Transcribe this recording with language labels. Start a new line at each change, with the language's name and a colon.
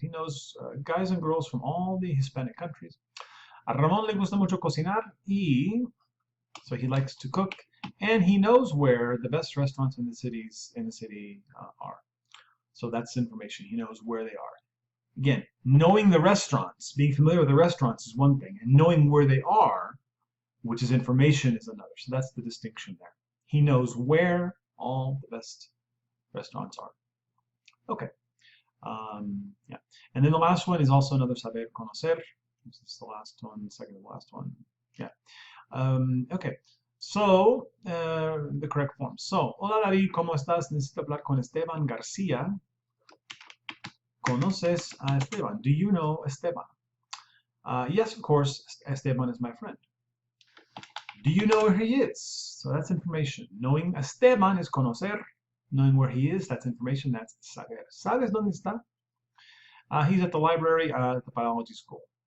English: He knows guys and girls from all the Hispanic countries.
Spanish: A Ramón le gusta mucho cocinar
English: so he likes to cook, and he knows where the best restaurants in the city are. So that's information. He knows where they are. Again, knowing the restaurants, being familiar with the restaurants is one thing, and knowing where they are, which is information, is another. So that's the distinction there. He knows where all the best restaurants are. Okay. Yeah. And then the last one is also another saber conocer. This is the last one, second to the last one. Yeah. Okay. So, the correct form.
Spanish: So, hola David, ¿cómo estás? Necesito hablar con Esteban García. ¿Conoces a Esteban?
English: Do you know Esteban? Yes, of course, Esteban is my friend. Do you know where he is? So that's information. Knowing Esteban is conocer. Knowing where he is, that's information, that's saber.
Spanish: ¿Sabes dónde está?
English: He's at the library at the biology school.